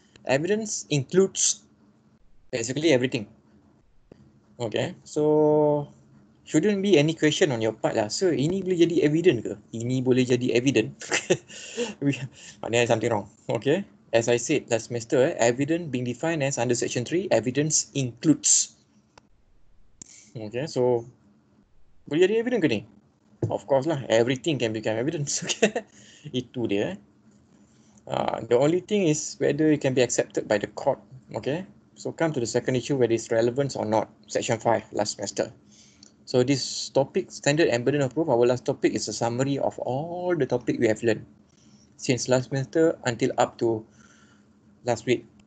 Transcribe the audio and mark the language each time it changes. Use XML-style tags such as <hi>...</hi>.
<en>Evidence includes basically everything. Okay, so shouldn't be any question on your part lah.</en> <ms>Sir, ini boleh jadi evidence ke? Ini boleh jadi evidence? Maknanya</ms> <en>something wrong. Okay. As I said last semester, evidence being defined as under section 3, evidence includes.</en> <ms>Okay, so boleh jadi evidence ke ni?</ms> <en>Of course lah, everything can become evidence. Okay.</en> <ms>Itu dia.</ms> <en>The only thing is whether it can be accepted by the court. Okay. So come to the second issue, whether it's relevant or not. Section 5 last semester. So this topic, standard and burden of proof, our last topic is a summary of all the topic we have learned since last semester until up to last week.</en>